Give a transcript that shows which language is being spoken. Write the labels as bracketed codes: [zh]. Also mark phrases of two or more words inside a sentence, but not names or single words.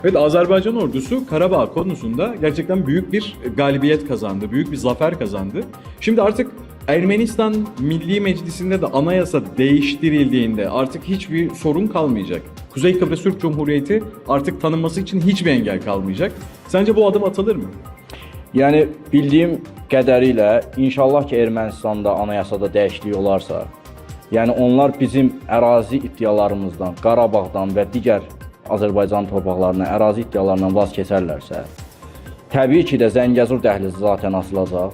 [tr] Evet, Azerbaycan ordusu Karabağ konusunda gerçekten büyük bir galibiyet kazandı, büyük bir zafer kazandı. Şimdi artık Ermenistan Milli Meclisi'nde de anayasa değiştirildiğinde artık hiçbir sorun kalmayacak. Kuzey Kıbrıs Türk Cumhuriyeti artık tanınması için hiçbir engel kalmayacak. Sence bu adım atılır mı? [az] Yəni bildiyim qədərilə inşallah ki Ermənistanda anayasada dəyişiklik olarsa, yəni onlar bizim ərazi iddialarımızdan, Qarabağdan və digər Azərbaycan torpaqlarına ərazi iddialarından vaz keçərlərsə, təbii ki də Zəngəzur dəhlizi zaten açılacaq.